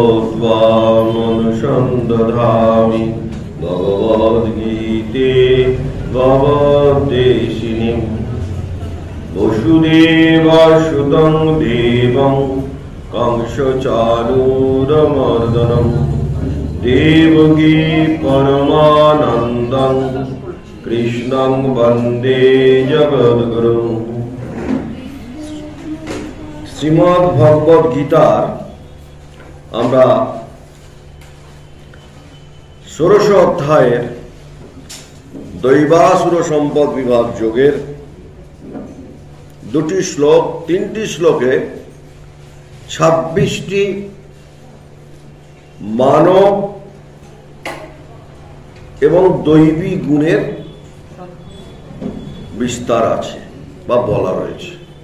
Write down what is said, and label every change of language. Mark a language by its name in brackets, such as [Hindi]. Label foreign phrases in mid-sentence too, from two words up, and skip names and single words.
[Sanskrit] त्वामनुसन्दधामि भगवद्गीते भगवद्देशिनीं वसुदेवसुतं देवं कंसचाणूरमर्दनं देवकी परमानन्दं कृष्णं वन्दे जगद्गुरुं। [Bangla] শ্রীমদ্ ভগবদ গীতার আমরা ১৬ অধ্যায়ের দৈবাসুর সম্পদ বিভাগ যোগের দুটি শ্লোক, তিনটি শ্লোকে ২৬টি মানব এবং দৈবী গুণের বিস্তার আছে বা বলা রয়েছে।